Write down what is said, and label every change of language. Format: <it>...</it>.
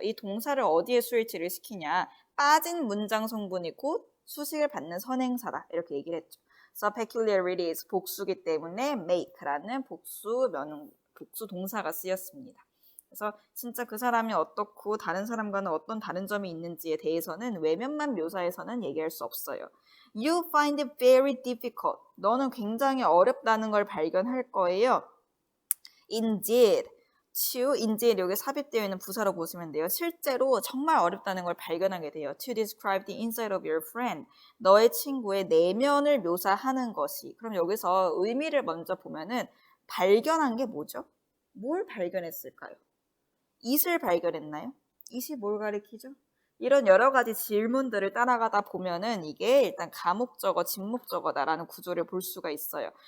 <ko>이 동사를 어디에 수일치를 시키냐, 빠진 문장 성분이 곧 수식을 받는 선행사다 이렇게 얘기를 했죠. So peculiarities 복수기 때문에 make라는 복수 동사가 쓰였습니다. 그래서 진짜 그 사람이 어떻고 다른 사람과는 어떤 다른 점이 있는지에 대해서는 외면만 묘사해서는 얘기할 수 없어요.</ko> <en>You find it very difficult.</en> <ko>너는 굉장히 어렵다는 걸 발견할 거예요.</ko> <en>Indeed.</en> <ko>indeed 여기 삽입되어 있는 부사로 보시면 돼요. 실제로 정말 어렵다는 걸 발견하게 돼요.</ko> <en>To describe the inside of your friend.</en> <ko>너의 친구의 내면을 묘사하는 것이. 그럼 여기서 의미를 먼저 보면은 발견한 게 뭐죠? 뭘 발견했을까요? it을 발견했나요? it이 뭘 가리키죠? 이런 여러 가지 질문들을 따라가다 보면은 이게 일단 가목적어, 진목적어다라는 구조를 볼 수가 있어요.</ko>